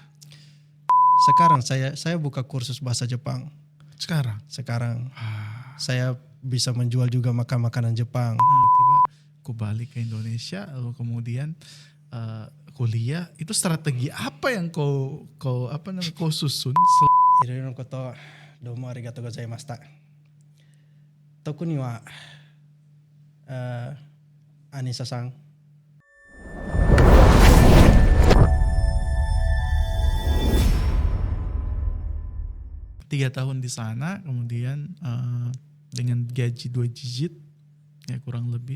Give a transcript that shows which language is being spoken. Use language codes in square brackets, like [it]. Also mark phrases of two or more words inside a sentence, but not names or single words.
[id] Sekarang saya buka kursus bahasa Jepang. sekarang? Sekarang Ah, saya bisa menjual juga makanan Jepang. tiba-tiba aku balik ke Indonesia, lalu kemudian kuliah. Itu strategi apa yang kau susun? [ja] いろいろなことどうもありがとうございました。特にはアニサさん [id] 3 tahun di sana, kemudian dengan gaji 2 digit, ya kurang lebih,